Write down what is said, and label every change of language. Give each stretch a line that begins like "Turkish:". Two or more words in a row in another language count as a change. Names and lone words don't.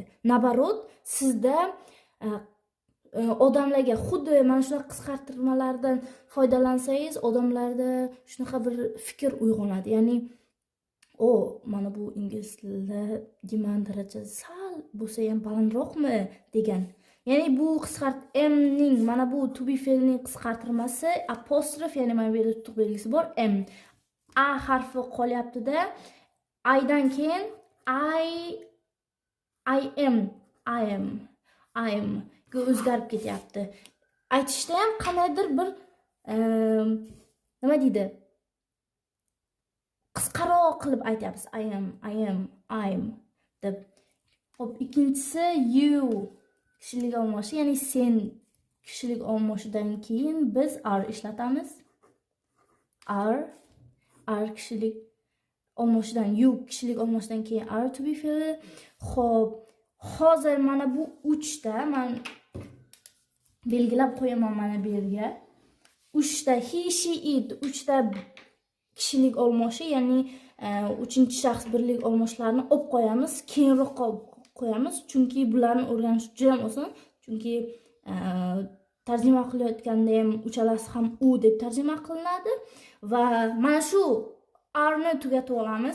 Uzbek: Nabarot, sizda odamlarga xuddi mana shunaqa qisqartirmalardan foydalansangiz, odamlarda shunaqa bir fikr uyg'onadi. Ya'ni, mana bu ingliz tilida demand darajasi sal bo'lsa ham balandroqmi degan. Ya'ni bu amning mana bu
English: to be
Uzbek: fe'lining qisqartirmasi apostrof, ya'ni mana bu yerda tutuq belgisi bor, am. A harfi qolyapti-da, I'dan keyin
English: I am
Uzbek: ga o'zgarib ketyapti. Aytishda ham qanaydir bir nima deydi? Qisqaroq qilib aytyapmiz. I'm deb. Xo'p, ikkinchisi you kishilik olmoshi, ya'ni sen kishilik olmoshidan keyin biz are ishlatamiz. Are kishilik olmoshidan, you kishilik olmoshidan keyin are
English: to be
Uzbek: fe'li. Xo'p, hozir mana bu 3 ta men belgilab qo'yaman mana bu yerga. 3 ta
English: he, she, it,
Uzbek: 3 ta kishilik olmoshi, ya'ni 3-shaxs birlik olmoshlarini olib qo'yamiz, keyinroqqa qo'yamiz, chunki bularni o'rganish juda ham oson. Chunki tarjima qilayotganda ham uchalasi ham u deb tarjima qilinadi va mana shu are ni tugatib olamiz.